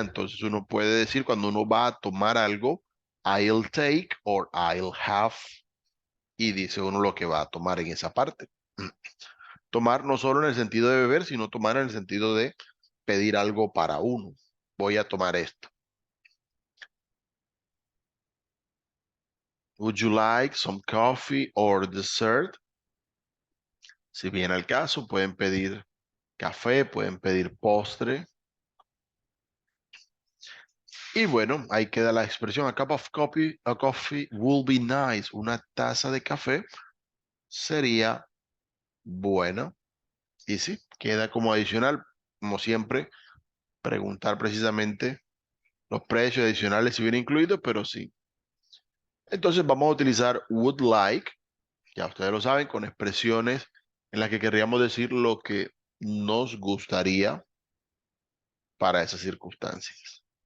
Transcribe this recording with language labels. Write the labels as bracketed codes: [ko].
[es] Entonces uno puede decir cuando uno va a tomar algo, [en] I'll take or I'll have, [es] y dice uno lo que va a tomar en esa parte. Tomar no solo en el sentido de beber, sino tomar en el sentido de pedir algo para uno. Voy a tomar esto. [en] Would you like some coffee or dessert? [es] Si viene el caso, pueden pedir café, pueden pedir postre. Y bueno, ahí queda la expresión. [en] A cup of coffee, a coffee will be nice. [es] Una taza de café sería buena. Y sí, queda como adicional, como siempre, preguntar precisamente los precios adicionales si viene incluido, pero sí. Entonces vamos a utilizar would like, ya ustedes lo saben, con expresiones en las que querríamos decir lo que nos gustaría para esas circunstancias.